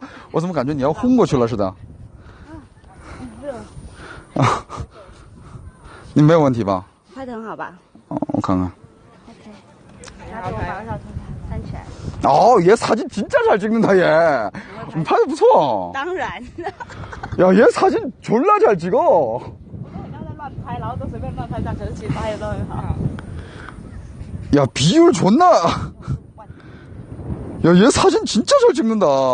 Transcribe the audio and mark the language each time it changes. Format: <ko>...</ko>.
<zh>我怎么感觉你要昏过去了似的？你没有问题吧？拍得很好吧哦，我看看。？OK。然后我把我小头翻起来。</zh> <ko>어, 얘 사진 진짜 잘 찍는다, 얘.</ko> <zh>拍的不错. 当然。</zh> <ko>야, 얘 사진 졸라 잘 찍어.</ko> <zh>我不要再乱拍，然后都随便乱拍照，可是其实拍的都很好。</zh> <ko>야, 비율 존나. 야, 얘 사진 진짜 잘 찍는다.</ko>